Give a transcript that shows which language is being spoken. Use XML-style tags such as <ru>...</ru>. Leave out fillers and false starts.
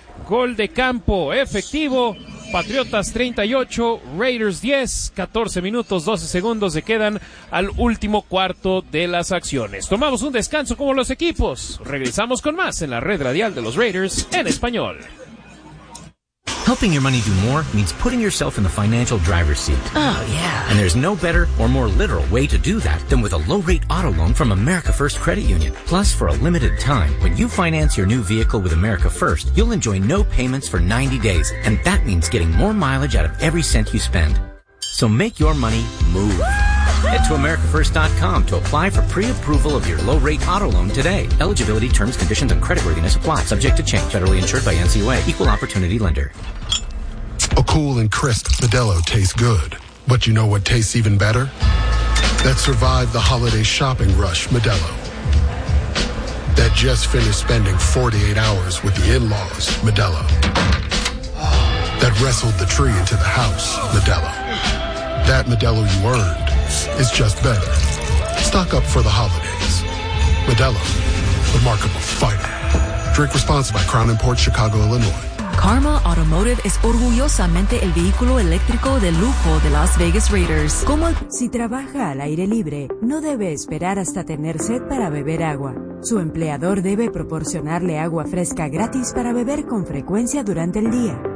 <es>Gol de campo efectivo, Patriotas 38, Raiders 10, 14 minutos, 12 segundos se quedan al último cuarto de las acciones. Tomamos un descanso como los equipos. Regresamos con más en la red radial de los Raiders en español.</es> <en>Helping your money do more means putting yourself in the financial driver's seat. Oh, yeah. And there's no better or more literal way to do that than with a low-rate auto loan from America First Credit Union. Plus, for a limited time, when you finance your new vehicle with America First, you'll enjoy no payments for 90 days, and that means getting more mileage out of every cent you spend. So make your money move. Head to AmericaFirst.com to apply for pre-approval of your low-rate auto loan today. Eligibility, terms, conditions, and creditworthiness apply. Subject to change. Federally insured by NCUA. Equal opportunity lender. A cool and crisp Modelo tastes good. But you know what tastes even better? That survived the holiday shopping rush Modelo. That just finished spending 48 hours with the in-laws Modelo. that wrestled the tree into the house, Modelo. That Modelo you earned is just better. Stock up for the holidays. Modelo, the mark of a fighter. Drink responsibly by Crown Imports, Chicago, Illinois.</en> <es>Karma Automotive es orgullosamente el vehículo eléctrico de lujo de Las Vegas Raiders. ¿Cómo? Si trabaja al aire libre, no debe esperar hasta tener sed para beber agua. Su empleador debe proporcionarle agua fresca gratis para beber con frecuencia durante el día.</es>